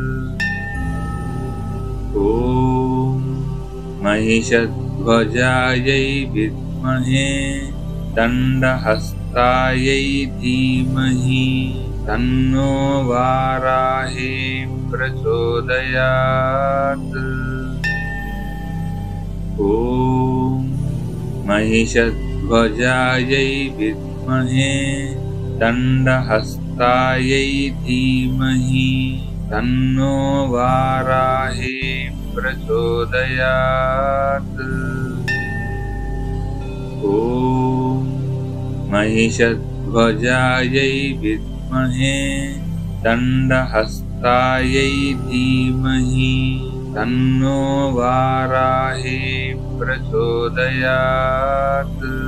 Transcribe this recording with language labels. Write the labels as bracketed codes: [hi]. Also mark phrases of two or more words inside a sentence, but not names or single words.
[sa] ఓం మహిషధ్వజాయై విద్మహే దండహస్తాయై ధీమహి తన్నో వారాహి ప్రచోదయాత్. ఓం महिषध्वजायै विद्महे विद्महे दण्डहस्तायै धीमहि तन्नो वाराही प्रचोदयात्। ॐ महिषध्वजायै विद्महे दण्डहस्तायै धीमहि तन्नो वाराही प्रचोदयात्।